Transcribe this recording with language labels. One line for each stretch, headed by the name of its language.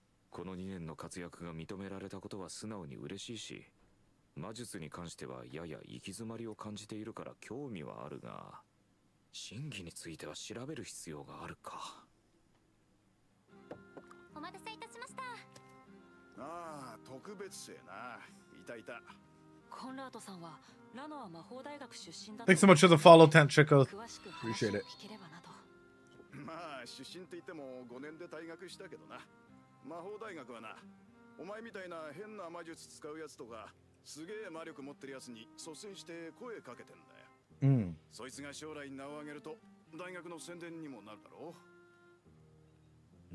Japanese: この2年の活躍が認められたことは素直に嬉しいし、魔術に関してはやや行き詰まりを感じているから興味はあるが、真偽については調べる必要があるか。お待たせいたしました。ああ、特別生な。いたいた。
English: Thanks so much for the follow, Tantrico. Appreciate it.
Japanese: まあ出身って言っても5年で退学したけどな。魔法大学はな、お前みたいな変な魔術使うやつとかすげえ魔力持ってるやつに率先して声かけてんだよ。そいつが将来名を上げると大学の宣伝にもなるだろう。